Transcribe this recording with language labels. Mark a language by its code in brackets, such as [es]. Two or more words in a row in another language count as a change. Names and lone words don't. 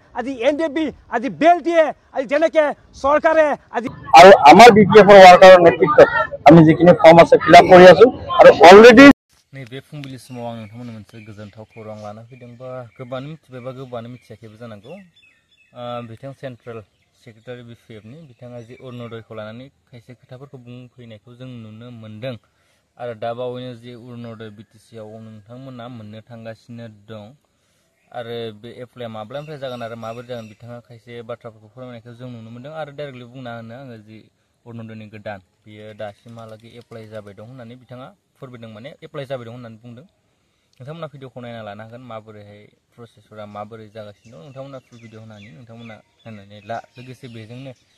[as] আজি NDFB আজি BLT-এ আজি যেনেকে চৰকাৰে আজি আৰু আমাৰ BPF-ৰ ৱাৰ্কাৰৰ নেতৃত্বত আমি যিখিনি ফৰ্ম আছে [en] fill up [as] কৰি আছো আৰু অলৰেডি [brx] नैबे फुंबिलि समाव आं नोंथांमोननो मोनसे गोजोनथाव खौरां लाना फैदों बा गोबाङानो मिथिबायबा गोबाङानो मिथियाखैबो जानांगौ बिथां [en] central secretary [brx] BPF-नि बिथाङा जि अरुणोदयखौ लानानै खायसे खोथाफोरखौ बुंफैनायखौ जों नुनो मोनदों आरो दा बावैनो जि अरुणोदय BTC-आव नोंथांमोना मोननो थांगासिनो दं आरो बे एप्लाइआ माब्लानिफ्राय जागोन आरो माबोरै जागोन बिथाङा खायसे बाथ्राफोरखौ फोरमायनायखौ जों नुनो मोनदों आरो डाइरेक्टलि बुंना होनो आङो जि अरुणोदयनि गोदान बियो दासिमहालागै एप्लाइ जाबाय दं होननानै बिथाङा फोरमायदों माने एप्लाइ जाबाय दं होननानै बुंदों नोंथांमोना भिडिअखौ नायना लानो हागोन माबोरैहाय प्रसेसफोरा माबोरै जागासिनो दं नोंथांमोना [en] full video [brx] होनानै नोंथांमोना नायनानै ला लोगोसे बेजोंनो